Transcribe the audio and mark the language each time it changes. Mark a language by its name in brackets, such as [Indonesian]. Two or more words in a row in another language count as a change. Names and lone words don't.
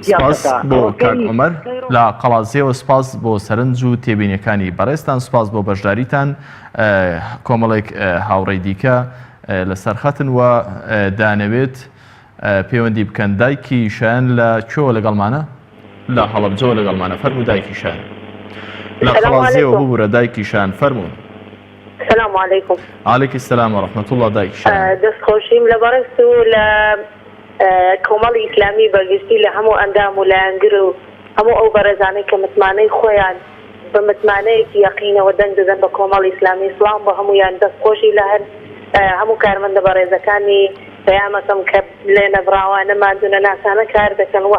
[Central Kurdish] سپاس بۆ کاک عومەر لە قەڵازیەوە سپاس بۆ سەرنج و تێبینیەکانی بەڕێستان سپاس بۆ بەشداریتان کۆمەڵێک هاوڕێی دیکە لەسەر خەتن و دانەوێت پەیوەندی بکەن دایکی شایان لە کوێوە لەگەڵمانە لە هەڵەبجەوە لەگەڵمانە فەرموو دایکی شایان لە قەڵازیەوە ببوورە دایکی شایان فەرموون [Arabic] السلام عليكم. عليك السلام ورحمة الله دايك شان. [Central Kurdish] دست خوشیم لبرسو ل کۆمەڵی ئیسلامی بەگشتی لە هەموو ئەندام و لایەنگر و هەموو ئەو بەرەزانەی کە متمانەی خۆیان بە متمانەیەکی یەقینەوە دەنگ دەدەن بە کۆمەڵی ئیسلامی سڵام بە هەمویان دەستخۆشی لە هەر هەموو کارمەندە بەڕێزەکانی پەیامەکەم کە لێ نەبراوانە مادونە ناسانە کار دەکەن و